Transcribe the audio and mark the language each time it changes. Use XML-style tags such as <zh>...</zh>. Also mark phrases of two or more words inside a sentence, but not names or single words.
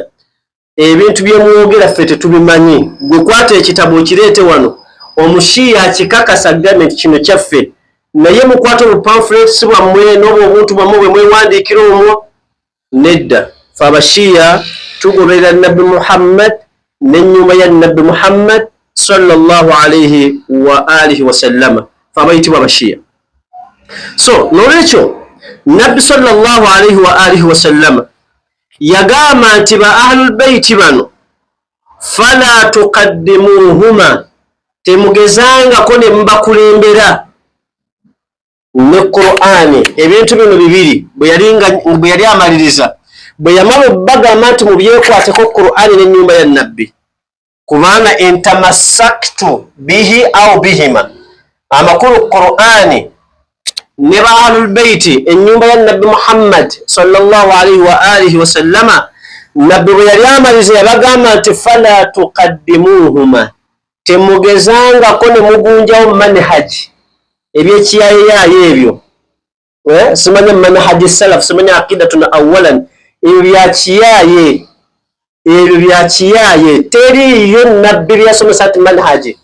<lg>Ebintu bye mwogera ffe tetubimanyi. Gwe kwata ekitabo okireete wano, omushiya akikakasa agambe nti kino kyaffe, naye mukwata obupamphulets bwammwe n'obwo obuntu bwammwe bwe mwewandiikira omwo. Nedda, fe abashiya tugoberera Nabbi Muhammad n'ennyumba ya Nabbi Muhammad</lg> <ar>صلى الله عليه وعلى آله وسلم,</ar> <lg>fe abayitibwa abashiya. So nolwekyo Nabbi sallallahu alayhi wa alihi wa sallama yagamba nti ba</lg> <ar>أهل البيت</ar> <lg>bano</lg> <ar>فلا تقدموهما,</ar> <lg>temugezangako ne mubakulembera ne Qur'ani. Ebintu bino bibiri bwe yali amaliriza, bwe yamala bagamba nti mubyekwateko Qur'ani n'ennyumba ya Nabbi, kubanga</lg> <ar>إن تمسكتم به أو بهما,</ar> <lg>amakulu Qur'ani ne ba</lg> <ar>أهل البيت</ar> <lg>ennyumba ya Nabbi Muhammad</lg> <ar>صلى الله عليه وعلى آله وسلم.</ar> <lg>Nabbi bwe yali amaliza yabagamba nti</lg> <ar>فلا تقدموهما,</ar> <lg>temugezangako ne mugunjawo manhaji ebyekiyayeyayo ebyo. Simanya</lg> <ar>منهج سلف,</ar> <lg>simanya</lg> <ar>عقيدة أولا,</ar> <lg>ebyo bya kiyaye teriyo Nabbi byasomesa ati manhaji.</lg>